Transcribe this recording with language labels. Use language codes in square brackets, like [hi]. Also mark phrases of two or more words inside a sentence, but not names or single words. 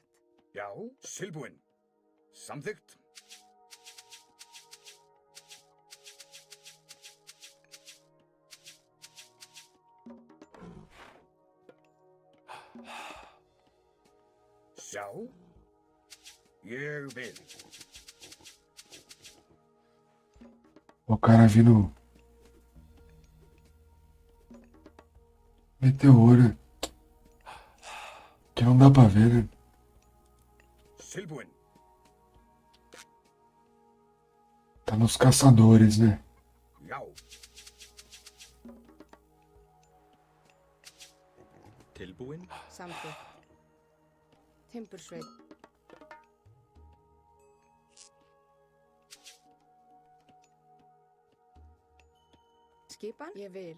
[is] Já, tilbúin. Samþykkt. Já, ég vil. [pt] O cara vindo meteor, né? Que não dá pra ver, né? [is] Tilbúin. [pt] Tá nos caçadores, né? [is] Já. Tilbúin. Samþykkt. Timbursveit. Skipan? Ég vil.